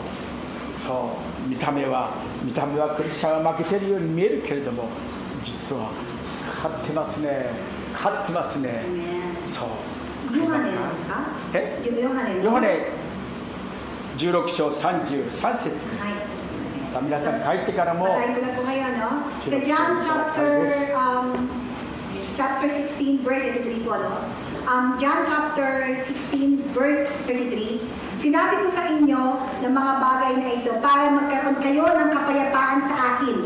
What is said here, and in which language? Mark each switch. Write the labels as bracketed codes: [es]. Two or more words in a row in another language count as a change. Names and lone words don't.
[ja] そう、見た目はクリスチャンは負けてるように見えるけれども、実は勝ってますね。勝ってますね。そう。ヨハネですか？え？ヨハネ 16章33節です。皆さん帰ってからも。 [tl] Basahin ko na po kayo, no? Sa John [en] chapter 16 verse 33 [tl] po, no? John [en] chapter 16 verse 33, [tl] sinabi ko sa inyo ng mga bagay na ito para magkaroon kayo ng kapayapaan sa akin.